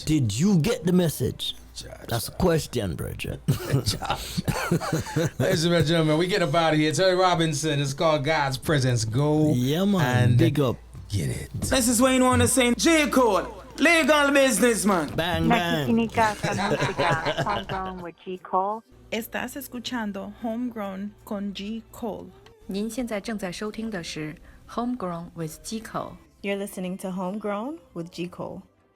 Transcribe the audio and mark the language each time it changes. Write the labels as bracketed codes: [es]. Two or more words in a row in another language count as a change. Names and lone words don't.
[en] did you get the message? Ja. That's a question, brother. Ladies and gentlemen, we get up out of here. Terry Robinson. It's called God's Presence. Go. Yeah, man. And Big up. get it. This is Wayne Warner saying J. Cole, legal business, man. Bang, bang. [es] Mexicanica con música, Homegrown with G. Cole. Estás escuchando Homegrown con G. Cole. [zh] 您现在正在收听的是 Homegrown with G Cole。 [en] You're listening to Homegrown with G. Cole.